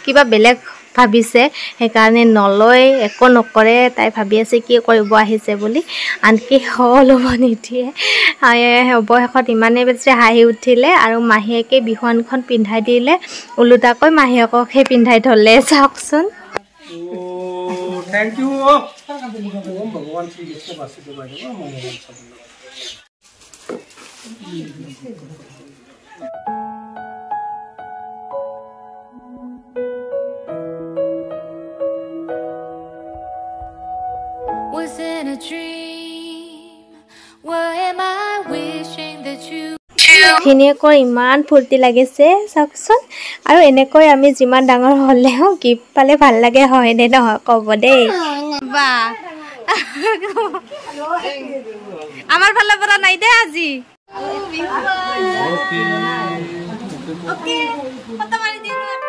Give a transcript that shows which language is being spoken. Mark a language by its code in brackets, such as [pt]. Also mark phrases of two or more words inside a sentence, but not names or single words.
[as] কিবা বেলেগ ভাবিছে সেইকাৰণে নলয় একো নকৰে তাই ভাবি আছে কি কৰিব আহিছে বুলি আনকি ল'ব নিদিয়ে অৱশেষত ইমানেই বেছি হাঁহি উঠিলে আৰু মাহীয়েকে বিহুৱানখন পিন্ধাই দিলে ওলোটাকৈ মাহীয়েককহে পিন্ধাই থ'লে চাওকচোন [en] Thank you [hi] ओम भगवान श्री कृष्ण वासुदेव [en] Was in a dream. Why am I wishing that you [as] ভিনিয়েকৰ ইমান ফূৰ্তি লাগিছে চাওকচোন আৰু এনেকৈ আমি যিমান ডাঙৰ হ'লেও গিফ্ট পালে ভাল লাগে হয় নে নহয় ক'ব দেই বা আমাৰ ফালৰ পৰা নাই দে আজি ওকে ফটো মাৰি দিও